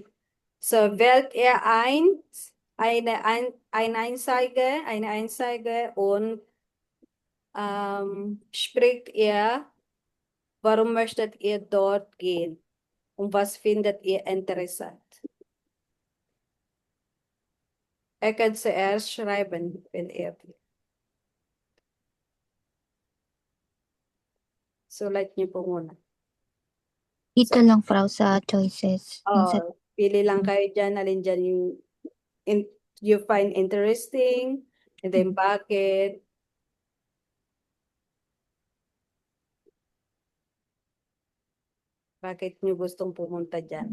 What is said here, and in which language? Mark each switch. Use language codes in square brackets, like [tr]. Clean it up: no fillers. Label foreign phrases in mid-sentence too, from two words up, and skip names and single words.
[de] So wählt ihr eine Einzeige und spricht ihr, warum möchtet ihr dort gehen? Und was findet ihr interessant? Ihr könnt zuerst schreiben, wenn ihr will. [tl] Sulat niyo po muna. Ito lang, Frau, sa choices. Yung sa Pili lang kayo dyan, alin dyan yung [en] you find interesting, and then [tl] bakit. Bakit nyo gustong pumunta dyan?